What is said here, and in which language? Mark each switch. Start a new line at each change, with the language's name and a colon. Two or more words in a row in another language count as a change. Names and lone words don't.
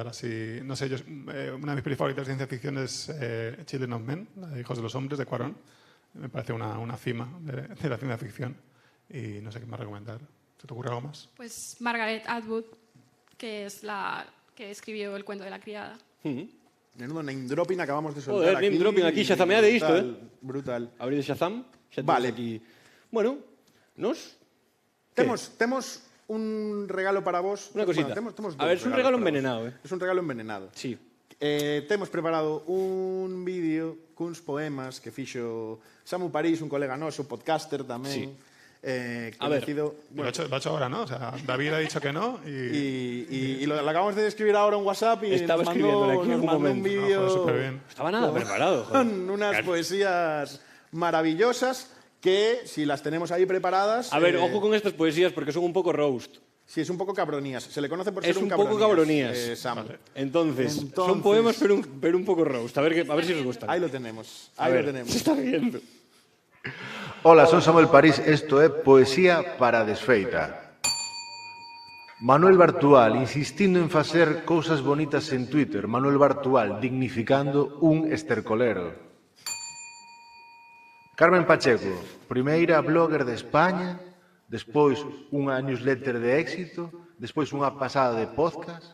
Spanish: Así, no sé, una de mis pelis favoritas de ciencia ficción es Children of Men, la de Hijos de los Hombres, de Cuarón. Me parece una cima de la ciencia ficción. Y no sé qué más recomendar. ¿Se te ocurre algo más? Pues Margaret Atwood, que es la que escribió El cuento de la criada. Menudo
English: name dropping
Spanish: acabamos de soltar. Joder,
English: name dropping
Galician: aquí, shazameade isto,
Spanish: Brutal. Abrir Shazam. Vale. Aquí. Bueno,
Galician: Temos un regalo para vos.
Spanish: Una cosita.
Galician: Bueno, temos
Spanish: a ver, es un regalo envenenado. Es un regalo envenenado. Sí.
Galician: Temos preparado un vídeo cuns poemas que fixo Samu París, un colega noso, podcaster tamén.
Spanish: Sí. Conocido, Bueno, lo ha hecho ahora, ¿no? O sea, David ha dicho que no y lo acabamos de escribir ahora en WhatsApp y Estaba nos escribiéndole aquí en algún mandó un momento. vídeo Estaba nada preparado. con unas poesías maravillosas que, si las tenemos ahí preparadas... A ver, ojo con estas poesías porque son un poco roast. Sí, es un poco cabronías. Se le conoce por ser Es un poco cabronías. Sam. Vale. Entonces, son poemas pero un poco roast. A ver si os gustan. Ahí lo tenemos. Se está riendo.
Galician: Hola, son Samuel París, esto é Poesía para Desfeita. Manuel Bartual, insistindo en facer cousas bonitas en Twitter. Manuel Bartual, dignificando un estercolero. Carmen Pacheco, primeira blogger de España, despois unha newsletter de éxito, despois unha pasada de podcast.